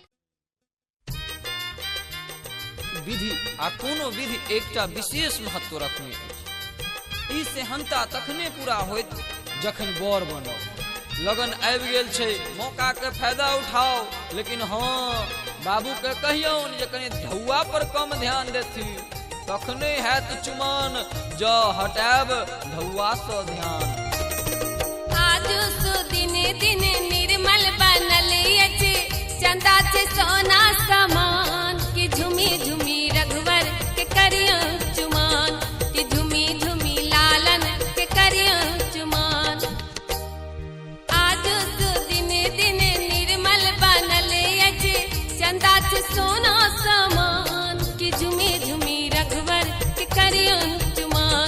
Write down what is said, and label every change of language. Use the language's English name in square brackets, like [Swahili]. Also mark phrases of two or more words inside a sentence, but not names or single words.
[Maithili] विधि आ कोनो विधि एकटा विशेष महत्व रखने अछि। ई सेहनता तखने पूरा होइत जखन बर बनब। लगन आबि गेल छै, मौका के फायदा उठाओ। लेकिन हाँ बाबू के कहियो जे कनी धौआ पर कम ध्यान देथि, तखने हैत चुमान ज हटाब धौआ सँ ध्यान। आज सो दिने दिने निर्मल बनल अछि, चंदा से सोना समान, कि झुमी झुमी रघुवर के करिया चुमान, कि झुमी झुमी लालन के करिया चुमान। आज सो दिने दिने निर्मल बनल अछि, चंदा से सोना समान, कि झुमी झुमी रघुवर के करिया चुमान,